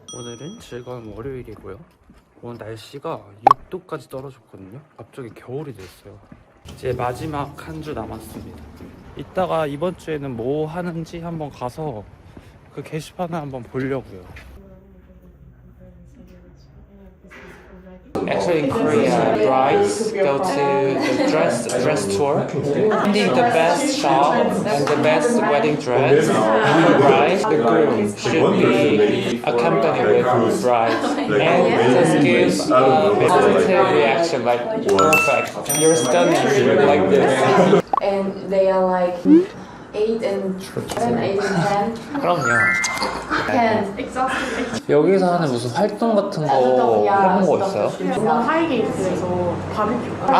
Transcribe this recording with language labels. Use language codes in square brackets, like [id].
[ko] 오늘은 즐거운 월요일이고요. 오늘 날씨가 6도까지 떨어졌거든요. 갑자기 겨울이 됐어요. 이제 마지막 한 주 남았습니다. 이따가 이번 주에는 뭐 하는지 한번 가서 그 게시판을 한번 보려고요. [en] Actually, in Korea, brides go to the dress tour, finding the best shop and the best wedding dress. And the bride, the groom should be accompanied with bride, and just give a positive reaction, like perfect, you're stunning, like this. And they are like 8 and 7, 8 and 10. [ko] 그럼요. [en] 10. [ko] 여기서 하는 무슨 활동 같은 거 해본 거 있어요? 하이게이트에서 바비큐.